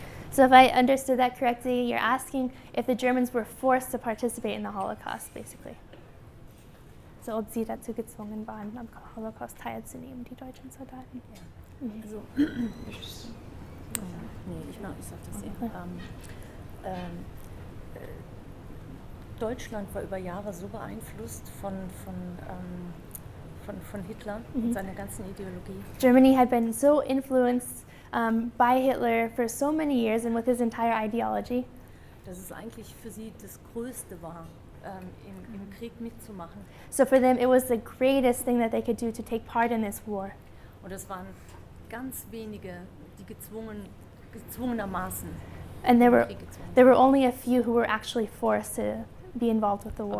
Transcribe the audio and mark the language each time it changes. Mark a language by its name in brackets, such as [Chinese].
[English] So if I understood that correctly, you're asking if the Germans were forced to participate in the Holocaust, basically. [German] So ob sie dazu gezwungen waren, am Holocaust teilzunehmen, die deutschen Soldaten. Ja. Also, ich sag das eben. Deutschland war über Jahre so beeinflusst von Hitler und seiner ganzen Ideologie. [English] Germany had been so influenced by Hitler for so many years and with his entire ideology. [German] Dass es eigentlich für sie das Größte war, im Krieg mitzumachen. [English] So for them it was the greatest thing that they could do to take part in this war. [German] Und es waren ganz wenige, die gezwungenermaßen [English] And there [German] Krieg gezwungen. [English] were only a few who were actually forced to be involved with the war.